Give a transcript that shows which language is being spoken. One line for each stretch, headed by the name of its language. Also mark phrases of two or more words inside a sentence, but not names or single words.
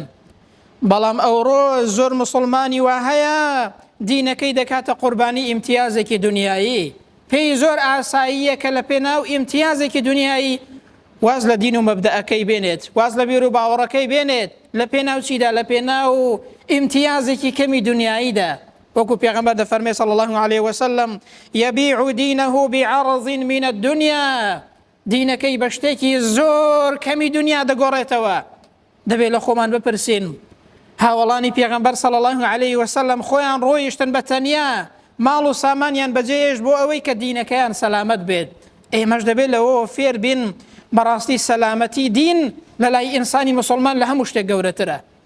Central Kurdish: بەڵام ئەوڕۆ زۆر مسلمانی وا هەیە دینەکەی دەکاتە قوربانی ئیمتیازێکی دنیایی، پێی زۆر ئاساییە کە لە پێناو ئیمتیازێکی دنیایی واز لە دین و مەبدەئەکەی بێنێت، واز لە بیر و باوەڕەکەی بێنێت لە پێناو چیدا؟ لە پێناو ئیمتیازێکی کەمی دنیاییدا. وەکو پێغەمبەر دەفەرمێ
Arabic: صلی الله عليه وسلم یەبیع دینەه بعرض من الدنیا،
Central Kurdish: دینەکەی بە شتێکی زۆر کەمی دنیا دەگۆڕێتەوە. دەبێت لە خۆمان بپرسین هاوڵانی پێغەمبەر
Arabic: صلی الله عليه وسلم
Central Kurdish: خۆیان ڕۆیشتن بە تەنیا ماڵ و سامانیان بەجێهێشت بۆ ئەوەی کە دینەکەیان سەلامەت بێت. ئێمەش دەبێت لەوە فێر بین بەڕاستی سەلامەتی دین لە لای ئینسانی مسلمان لە هەموو شتێک گەورەترە.